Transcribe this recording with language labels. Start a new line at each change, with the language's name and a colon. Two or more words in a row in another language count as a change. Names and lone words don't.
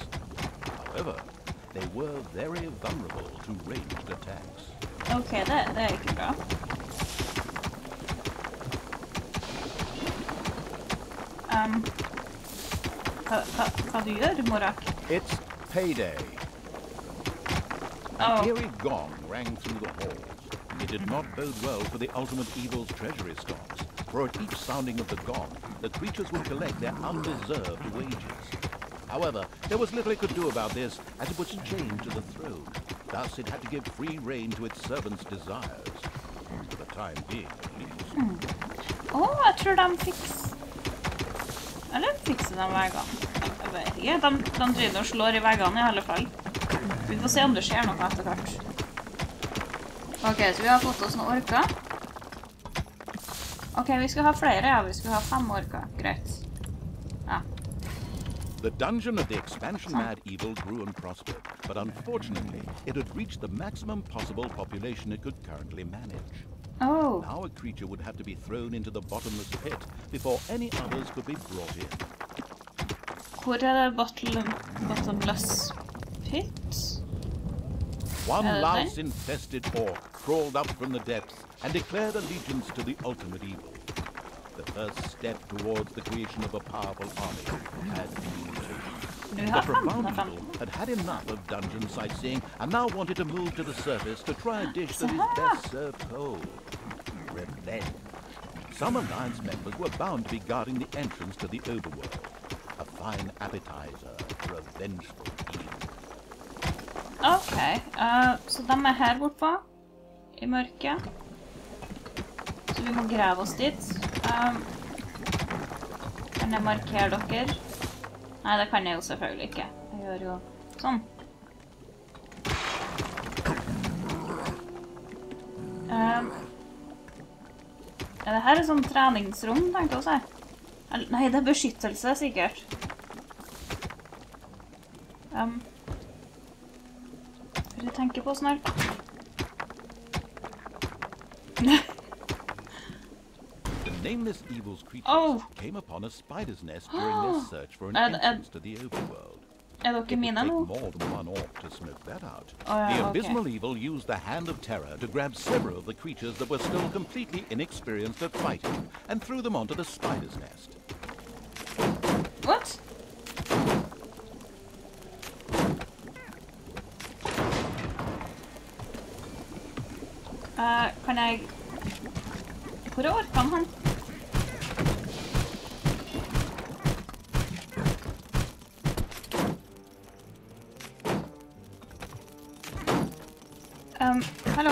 English: However, they were very vulnerable to ranged attacks.
Norwegian: Okay, det er ikke bra. Hva du gjør, Morak?
English: It's payday. An eerie gong rang through the halls. It did not bode well for the ultimate evil's treasury stocks, for at each sounding of the gong, the creatures would collect their undeserved wages. However, there was little it could do about this, as it was chained to the throne. Thus, it had to give free rein to its servants' desires. For the time being, at least.
Norwegian: Jeg tror de fikser... Eller fikser de veggene? Jeg vet ikke. De driver og slår i veggene i alle fall. Vi får se om det skjer noe etter hvert. Ok, så vi har fått oss noen orker. Ok, vi skal ha flere, ja. Vi skal ha 5 orker. Greit. Ja.
English: The dungeon of the expansion-mad evil grew and prospered, but unfortunately, it had reached the maximum possible population it could currently manage. Oh. Now a creature would have to be thrown into the bottomless pit before any others could be brought in.
Norwegian: Hvor er det
English: bottomless pit? One louse-infested orc crawled up from the depths and declared allegiance to the ultimate evil. The first step towards the creation of a powerful army had been taken. The profound evil had had enough of dungeon sightseeing and now wanted to move to the surface to try a dish that is best served cold. Revenge. Some Alliance members were bound to be guarding the entrance to the overworld. A fine appetizer for a vengeful evil.
Norwegian: Ok, så de er her bortpå, i mørket. Så vi må grave oss dit. Kan jeg markere dere? Nei, det kan jeg jo selvfølgelig ikke. Jeg gjør jo sånn. Det her er sånn treningsrom, tenkte jeg å si. Nei, det er beskyttelse, sikkert. Hva du tenker på snart?
English: The nameless evil's creatures came upon a spider's nest during their search for an entrance to the overworld.
Norwegian: Er dere mine nå?
English: It would take more than one orc to smoke that out. The abysmal evil used the hand of terror to grab several of the creatures that were still completely inexperienced at fighting and threw them onto the spider's nest. What?
Norwegian: Kan jeg... Hvor er orkene han? Hallo?